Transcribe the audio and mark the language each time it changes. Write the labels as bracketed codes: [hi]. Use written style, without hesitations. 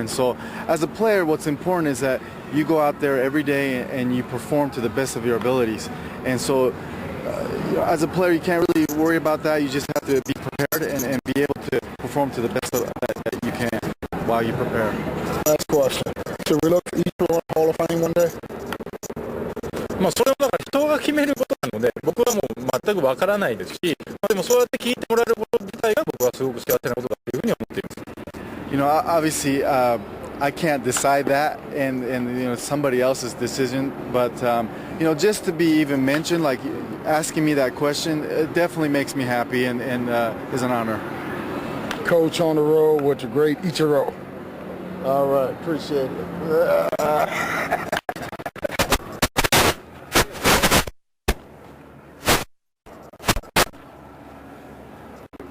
[en] And so as a player, what's important is that you go out there every day and you perform to the best of your abilities. And so as a player, you can't really worry about that. You just have to be prepared and be able to perform to the best that you can while you prepare. Last question. Should we look for Ichiro in the Hall of Fame one day? [ja] それは人が決めることなので、僕はもう全くわからないですし、でもそうやって聞いてもらえること自体が僕はすごく幸せなことだというふうに思っています。 [en] Obviously, I can't decide that, and you know, somebody else's decision. But you know, just to be even mentioned, like asking me that question, it definitely makes me happy and is an honor. Coach on the road with the great Ichiro. All right, appreciate it.